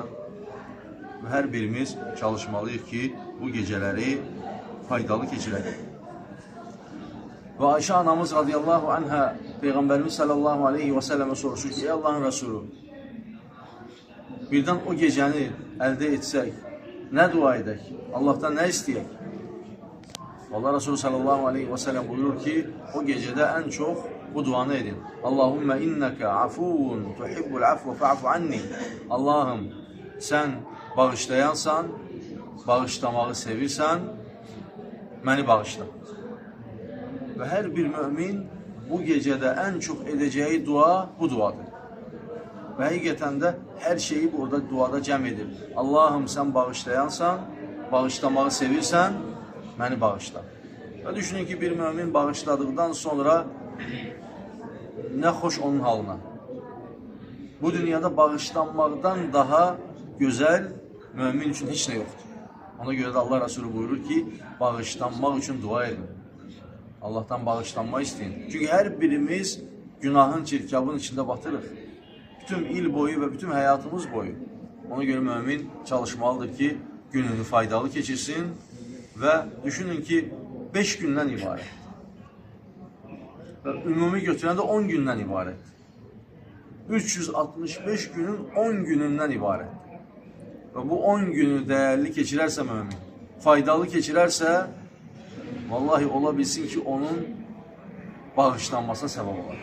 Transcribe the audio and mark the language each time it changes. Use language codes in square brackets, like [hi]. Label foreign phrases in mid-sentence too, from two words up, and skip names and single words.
[az] Və hər birimiz çalışmalıyıq ki, bu gecələri faydalı keçirək. Və Ayşə anamız [ar] رضي الله عنها [az] Peyğəmbərimiz [ar] صلى الله عليه وسلم [az] soruşur ki, ey Allahın Rəsulü, birdən o gecəni əldə etsək, nə dua edək? Allahdan nə istəyək? [tr] Allah Resulü [ar] صلى الله عليه وسلم [tr] buyurur ki, o gecede en çok bu duanı edin. [ar] اللهم إنك عفو تحب العفو فاعف عني. [az] Allah'ım sen bağışlayansan, bağışlamağı sevirsən, məni bağışla. Və hər bir mümin bu gecədə ən çox edəcəyi dua bu duadır. Və həqiqətən də hər şeyi burada duada cəm edir. Allahım sən bağışlayansan, bağışlamağı sevirsən, məni bağışla. Və düşünün ki, bir mümin bağışladıqdan sonra nə xoş onun halına. Bu dünyada bağışlanmaqdan daha gözəl mümin üçün heç nə yoxdur. Ona görə də Allah Resulü buyurur ki, bağışlanmaq üçün dua edin. [tr] Allah'tan bağışlanma isteyin. Çünkü her birimiz günahın, çirkabın içinde batırıq. Bütün il boyu ve bütün hayatımız boyu. [az] Ona göre mümin çalışmalıdır ki gününü faydalı geçirsin ve düşünün ki 5 gündən ibarət. Və ümumi götürəndə 10 gündən ibarət. 365 günün 10 günündən ibarət. Ve bu 10 günü değerli geçirərsə mümin, faydalı geçirərsə, vallahi ola bilsin ki onun bağışlanmasına səbəb olar.